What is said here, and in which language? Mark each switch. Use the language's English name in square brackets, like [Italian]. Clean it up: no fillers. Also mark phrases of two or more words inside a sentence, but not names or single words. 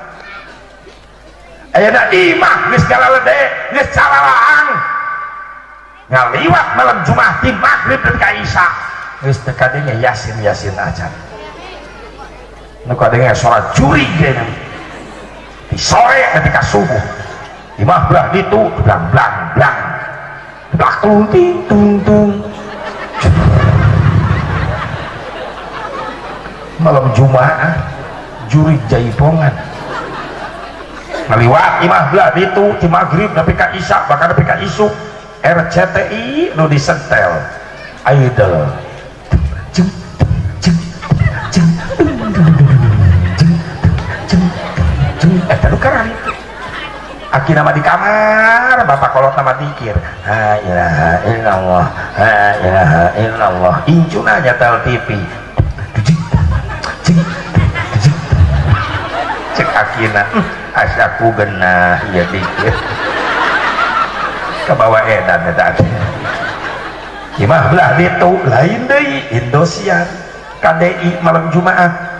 [Sundanese] ayeuna imah geus galalede geus cararaang ngaliwat malam Jumaah ti magrib dan ka isya geus teu kadenge yasin acan nu kadenge salat juri ge di sore ketika subuh imah belah itu blang blang blang blang tung ting tung tung. Malam Jumat jurig jaipongan ngaliwat imah belah itu di maghrib nepi ka isya bahkan nepi ka isuk RCTI nu disetel idol jeng jeng jeng jeng jeng eta nu karang aki nama di kamar bapak kolot nama dikir [Arabic] la ilaha illallah la ilaha illallah [Sundanese] incuna nyetel TV cek akina asyaku genah ya dikir ke bawah edan tadi imah belah itu lain deui Indosiar KDI malam Jumat